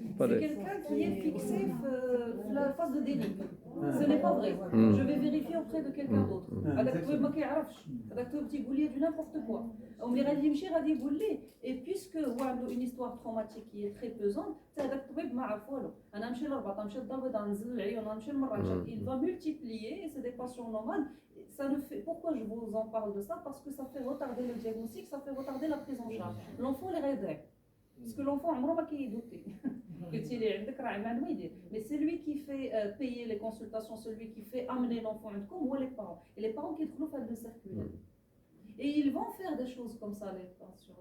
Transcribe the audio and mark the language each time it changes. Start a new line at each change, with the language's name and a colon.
French: C'est quelqu'un qui est fixé la phase de délit. Ce n'est pas vrai. Je vais vérifier auprès de quelqu'un d'autre.
Arabic: هذاك الطبيب ما كيعرفش هذاك الطبيب تيقول لي
French: du n'importe quoi
Arabic: وملي غادي يمشي غادي يقول لي et puisque هو عنده
French: une histoire traumatique qui est très pesante
Arabic: حتى هذاك الطبيب ما عرف والو انا نمشي للرباط نمشي للدار البيضاء ننزل العيون نمشي للمراجع
French: il va multiplier et c'est des patients normaux. Ça ne fait... Pourquoi je vous en parle de ça? Parce que ça fait retarder le diagnostic, ça fait retarder la prise en charge. L'enfant les rédèque. Parce que l'enfant
Arabic: عمره ما كيدوتي. قلتي لي عندك راه ما يدير.
French: Mais c'est lui qui fait payer les consultations, celui qui fait amener l'enfant عندكم هو les parents. Et les parents qui
Arabic: يدخلوا في هذا السيركل.
French: Et ils vont faire des choses comme ça les patients.